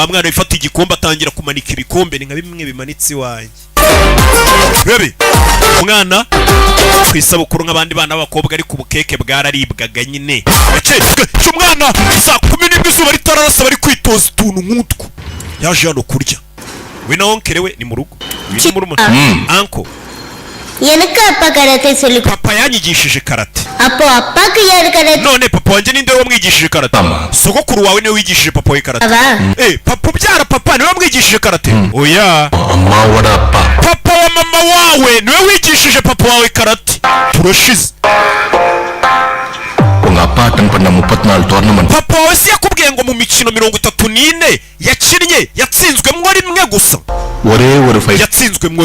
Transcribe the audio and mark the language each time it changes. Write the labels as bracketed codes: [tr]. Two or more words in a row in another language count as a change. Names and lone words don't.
[rw] mwana wifata igikombe atangira kumanika ibikombe ni nka bimwe bimanitse iwanjye bebe umwana kwisabukuru nk'abandi bana b'abakobwa ariko ubukeke bwararibwaga nyine cy'umwana saa 10 izuba ritararasa bari kwitoza utuntu nk'utwo yaje hano kurya we na onkere we ni mu rugo anko [ta] எனக்கு அப்பா karate சொல்லி [rw] papa yanyigishije karate [ta] அப்போ அப்பாக்கு யாரு karate [rw] none papa wanjye ninde wamwigishije karate sogokuru wawe niwe wigishije papa we karate papa ubyara papa niwe wamwigishije karate oya papa wa mama wawe niwe wigishije papa wawe karate turashize papa wawe si yakubwiye ngo mu mikino 34 yakinnye yatsinzwemwo rimwe gusa yatsinzwemwo